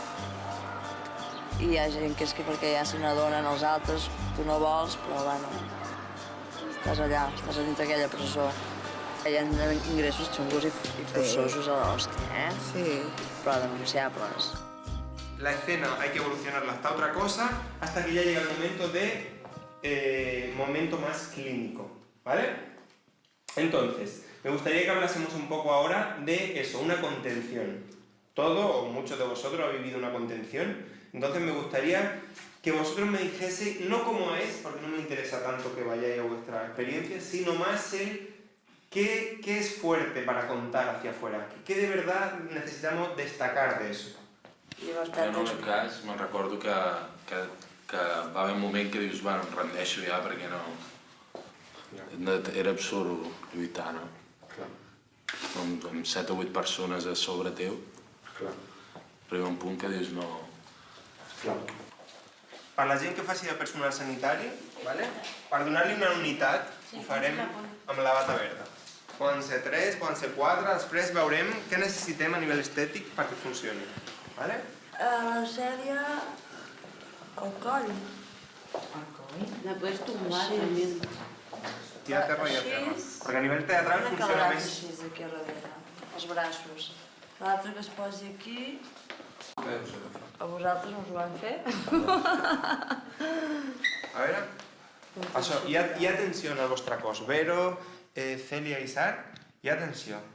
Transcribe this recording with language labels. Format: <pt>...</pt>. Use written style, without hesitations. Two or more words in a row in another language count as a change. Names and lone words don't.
<ca>I hi ha gent que és que perquè ja se n'adonen els altres, tu no vols, però bueno, estàs allà, estàs a dintre aquella presó. Hi ha ingressos xungos i forçosos a l'hòstia, Sí. Però denunciables.</ca> <es>La escena hay que evolucionarla hasta otra cosa, hasta que ya llega el momento momento más clínico, ¿vale? Entonces, me gustaría que hablásemos un poco ahora de eso, una contención. Todo o muchos de vosotros habéis vivido una contención, entonces me gustaría que vosotros me dijese, no cómo es, porque no me interesa tanto que vayáis a vuestra experiencia, sino más el qué es fuerte para contar hacia afuera, qué de verdad necesitamos destacar de eso.</es> <ca>Jo en el meu cas me'n recordo que va haver un moment que dius, bueno, em rendeixo ja perquè no... Era absurd lluitar, no? Amb 7 o 8 persones a sobre teu. Arriba un punt que dius, no... Per la gent que faci de personal sanitari, ¿vale? Per donar-li una unitat, ho farem amb la bata verda. Poden ser 3, poden ser 4, després veurem què necessitem a nivell estètic perquè funcioni. ¿Vale? La sèrie... el coll.</ca> <es>La puedes tumbar también.</es> <ca>I a terra i a terra. Perquè a nivell teatral funciona més... Així, aquí a darrere, els braços. L'altre que es posi aquí... A vosaltres us ho van fer? A veure... Això, hi ha tensió en el vostre cos. Vero, Cèlia i Sar, hi ha tensió.</ca>